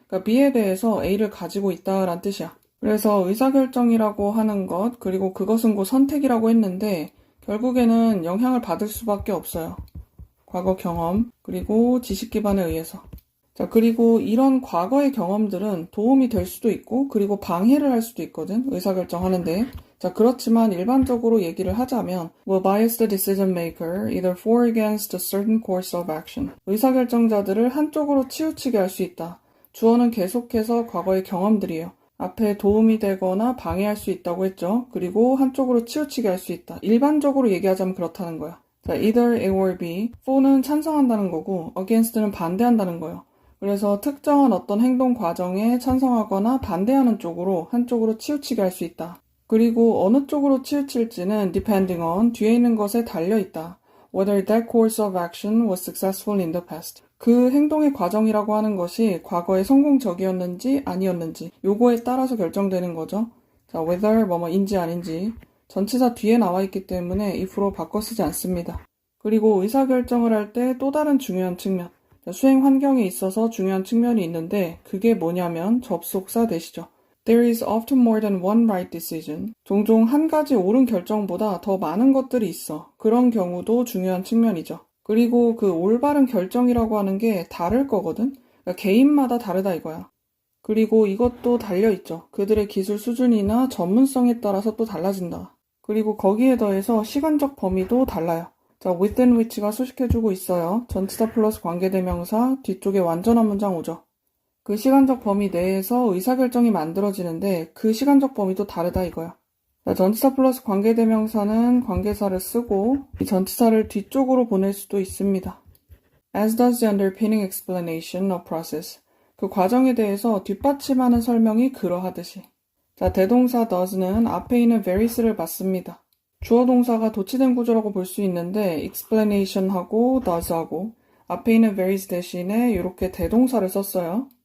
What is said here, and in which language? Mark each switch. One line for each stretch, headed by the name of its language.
Korean: 그러니까 B에 대해서 A를 가지고 있다라는 뜻이야. 그래서 의사결정이라고 하는 것, 그리고 그것은 곧 선택이라고 했는데 결국에는 영향을 받을 수밖에 없어요. 과거 경험, 그리고 지식 기반에 의해서. 자, 그리고 이런 과거의 경험들은 도움이 될 수도 있고, 그리고 방해를 할 수도 있거든, 의사결정하는데. 자, 그렇지만 일반적으로 얘기를 하자면
English: will bias the decision maker either for or against a certain course of action.
Korean: 의사결정자들을 한쪽으로 치우치게 할 수 있다. 주어는 계속해서 과거의 경험들이에요. 앞에 도움이 되거나 방해할 수 있다고 했죠. 그리고 한쪽으로 치우치게 할 수 있다. 일반적으로 얘기하자면 그렇다는 거야.
English: 자, either A or B.
Korean: for는 찬성한다는 거고 against는 반대한다는 거예요. 그래서 특정한 어떤 행동 과정에 찬성하거나 반대하는 쪽으로 한쪽으로 치우치게 할 수 있다. 그리고 어느 쪽으로 치우칠지는
English: depending on
Korean: 뒤에 있는 것에 달려있다.
English: Whether that course of action was successful in the past.
Korean: 그 행동의 과정이라고 하는 것이 과거에 성공적이었는지 아니었는지 요거에 따라서 결정되는 거죠. 자, whether 뭐뭐인지 아닌지 전치사 뒤에 나와 있기 때문에 if로 바꿔 쓰지 않습니다. 그리고 의사결정을 할 때 또 다른 중요한 측면. 자, 수행 환경에 있어서 중요한 측면이 있는데 그게 뭐냐면 접속사 대시죠.
English: There is often more than one right decision.
Korean: 종종 한 가지 옳은 결정보다 더 많은 것들이 있어. 그런 경우도 중요한 측면이죠. 그리고 그 올바른 결정이라고 하는 게 다를 거거든? 그러니까 개인마다 다르다 이거야. 그리고 이것도 달려있죠. 그들의 기술 수준이나 전문성에 따라서 또 달라진다. 그리고 거기에 더해서 시간적 범위도 달라요. 자, within which가 수식해주고 있어요. 전치사 플러스 관계대명사, 뒤쪽에 완전한 문장 오죠. 그 시간적 범위 내에서 의사결정이 만들어지는데 그 시간적 범위도 다르다 이거야. 자, 전치사 플러스 관계대명사는 관계사를 쓰고 이 전치사를 뒤쪽으로 보낼 수도 있습니다.
English: As does the underpinning explanation of process.
Korean: 그 과정에 대해서 뒷받침하는 설명이 그러하듯이. 자, 대동사 does는 앞에 있는 verys를 받습니다. 주어 동사가 도치된 구조라고 볼 수 있는데 explanation하고 does하고 앞에 있는 varies 대신에 이렇게 대동사를 썼어요.